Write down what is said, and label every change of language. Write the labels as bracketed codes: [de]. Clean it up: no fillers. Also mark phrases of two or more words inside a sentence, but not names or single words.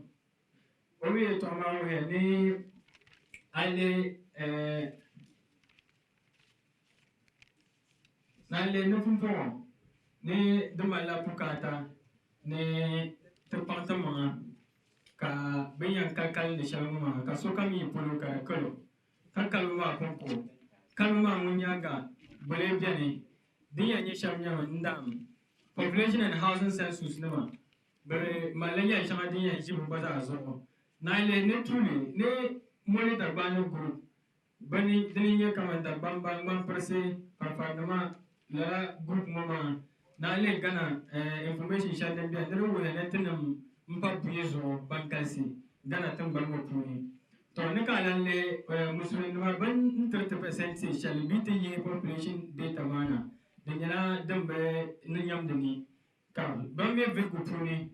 [dag] Owe to Amawe ni Ale Nale Nufumpo ni Dumala Pukata ni ti kpaŋ ti maŋa ka bin yɛn kali ni shɛli ŋɔ maa ka sokam yi polo ka di kalo ka kalimi maa konko kalimi maa ŋun nyaaŋa gbale beni din yɛn nyɛ shɛli nyɛmi n dam [en] population and housing census [dag] nima bɛ malli yɛn shɛŋa din yɛn ʒi bɛ gba zaa zuɣu na yi lihi ni tuuli ni moli Dagbani group bani dini nyɛ kamani Dagbani ba ŋmanpirisi fanfarinima lala group ŋɔ maa na yi lihi gana information shɛli din bɛni niriba wuhi ni ti nim mpa buyi zuɣu ban galisi gana tingbani ŋɔ puuni to ni ka lan lihi musulinima ban n tiriti percentage shɛli bii ti yihi [en] population data [dag] maa na di nyɛla din bi ni nyamdi ni ka ban be vihigu puuni